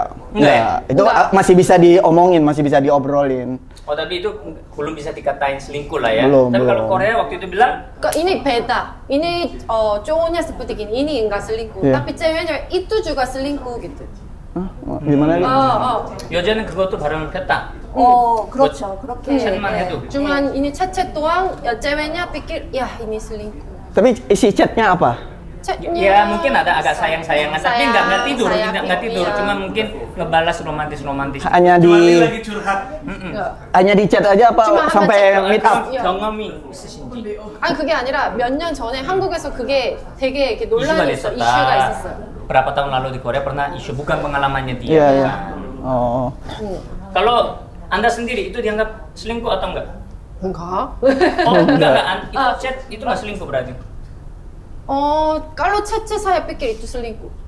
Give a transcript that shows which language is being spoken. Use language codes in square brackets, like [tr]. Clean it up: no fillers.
[id] Enggak. Itu masih bisa diomongin, masih bisa diobrolin. Oh, tapi itu belum bisa dikatain selingkuh lah ya. Belum. Tapi kalau Korea waktu itu bilang, ini beda. Ini cowoknya seperti gini, ini enggak selingkuh. Iya. Tapi ceweknya itu juga selingkuh gitu. Gimana nih? [ko] 여자는 그것도 바람을 폈다. 그렇죠. 그렇게. chat만 해도. [id] Cuman ini chat doang, ya ceweknya pikir, ya ini selingkuh. Tapi isi chatnya apa? Chatnya. Ya mungkin ada agak sayang-sayangan, tapi nggak tidur, sayang, nggak tidur, iya. cuma mungkin ngebalas romantis. Hanya Cuma dia lagi curhat. hanya di chat aja apa Cuma sampai hanya chat. [en] meet up? [ko] 경험이 있으신지. 아니 그게 아니라 몇 년 전에 한국에서 그게 되게 이렇게 논란이 있어, 이슈가 있었어요. [id] Berapa tahun lalu di Korea pernah isu, bukan pengalamannya dia. Iya, iya. bukan. Oh. Kalau Anda sendiri itu dianggap selingkuh atau enggak? [ko] 뭔가? [id] Oh, enggak. Itu chat itu nggak selingkuh berarti? kalau chat saya pikir itu selingkuh.